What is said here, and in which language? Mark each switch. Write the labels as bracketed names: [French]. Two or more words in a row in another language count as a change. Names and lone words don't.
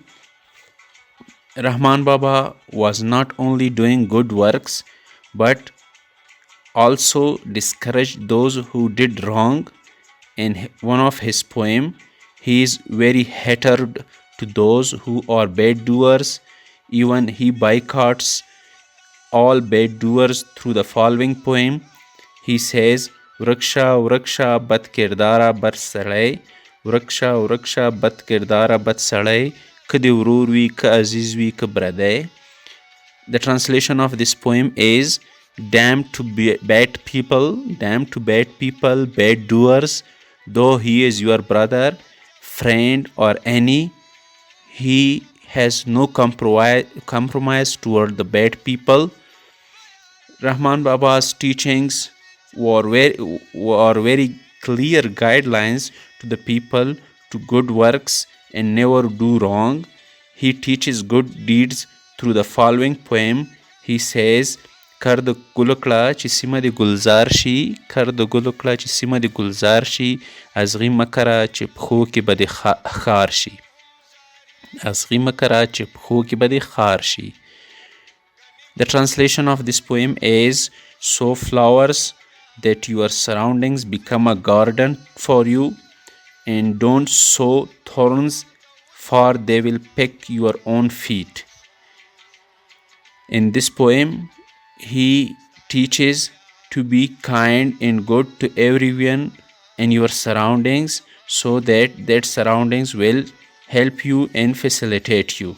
[English] Rahman Baba was not only doing good works but also discouraged those who did wrong. In one of his poems, he is very hated to those who are bad doers. Even he boycotts all bad doers through the following poem. He says, [Pashto] "وړک شه بد کرداره بد سړی، وړک شه بد کرداره بد سړی، که دې ورور وي که عزیز وي که برادر." [English] The translation of this poem is, Damned to bad people, bad doers, though he is your brother, friend, or any, he has no compromise toward the bad people. Rahman Baba's teachings were very clear guidelines to the people to good works and never do wrong. He teaches good deeds through the following poem. He says, [Pashto] کر د ګلو کړه چې سیمه دې ګلزار شي، کر د ګلو کړه چې سیمه دې ګلزار شي، ازغي مه کره چې پښو کې به دې خار شي، ازغي مه کره چې پښو کې به دې خار شي. [English] The translation of this poem is, sow flowers that your surroundings become a garden for you, and don't sow thorns, for they will peck your own feet. In this poem, he teaches to be kind and good to everyone in your surroundings, so that surroundings will help you and facilitate you.